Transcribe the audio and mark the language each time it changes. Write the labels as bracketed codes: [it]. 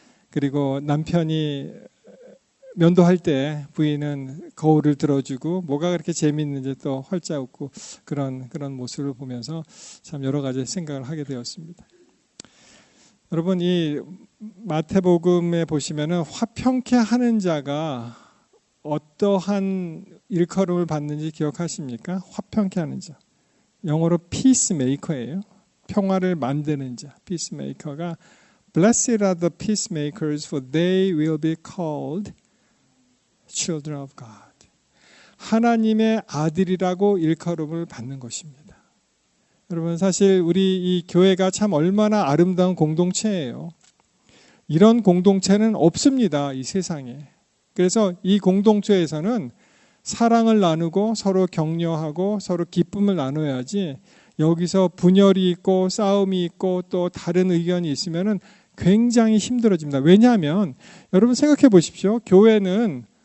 [ko] 그리고 남편이 면도할 때 부인은 거울을 들어주고 뭐가 그렇게 재미있는지 또 활짝 웃고 그런 모습을 보면서 참 여러 가지 생각을 하게 되었습니다. 여러분 이 마태복음에 보시면은 화평케 하는 자가 어떠한 일컬음을 받는지 기억하십니까? 화평케 하는 자. 영어로 peacemaker예요. 평화를 만드는 자. [en] peacemaker가 Blessed are the peacemakers, for they will be called children of God. [ko] 하나님의 아들이라고 일컬음을 받는 것입니다. 여러분 사실 우리 이 교회가 참 얼마나 아름다운 공동체예요. 이런 공동체는 없습니다. 이 세상에. 그래서 이 공동체에서는 사랑을 나누고 서로 격려하고 서로 기쁨을 나눠야지 여기서 분열이 있고 싸움이 있고 또 다른 의견이 있으면은 굉장히 힘들어집니다. 왜냐하면 여러분 생각해 보십시오. 교회는